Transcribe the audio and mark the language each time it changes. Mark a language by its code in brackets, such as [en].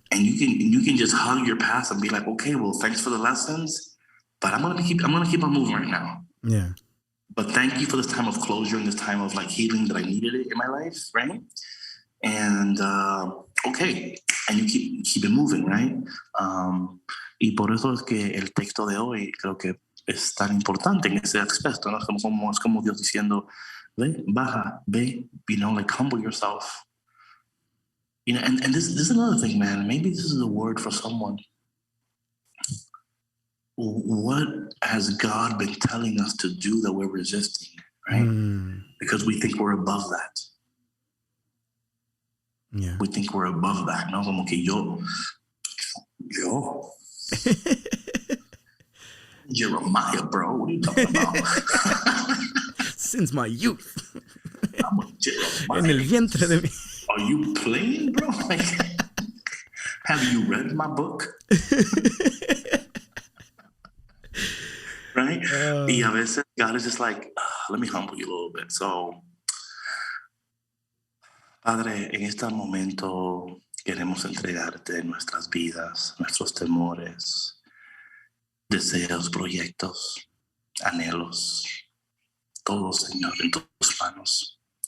[en] And you can just hug your past and be like, okay, well, thanks for the lessons, but I'm gonna keep on moving right now. Yeah. But thank you for this time of closure and this time of like healing that I needed it in my life, right? And okay, and you keep it moving, right? [es] Y por eso es que el texto de hoy creo que es tan importante en ese aspecto, ¿no? Es como Dios diciendo, ve, baja, ve, [en] like humble yourself. And this is another thing, man. Maybe this is a word for someone. What has God been telling us to do that we're resisting, right? Mm, Because we think we're above that. yeah. We think we're above that, [es] ¿no? Como que yo. [en] Jeremiah, bro. What are you talking about? Since my youth. I'm a Jeremiah. [es] En el vientre de mí. [en] Are you playing, bro? Like, have you read my book? Right? [es] Y a veces [en] God is just like, let me humble you a little bit. [es] So, Padre, en este momento queremos entregarte nuestras vidas, nuestros temores, deseos, proyectos, anhelos, todo, Señor, en tus manos.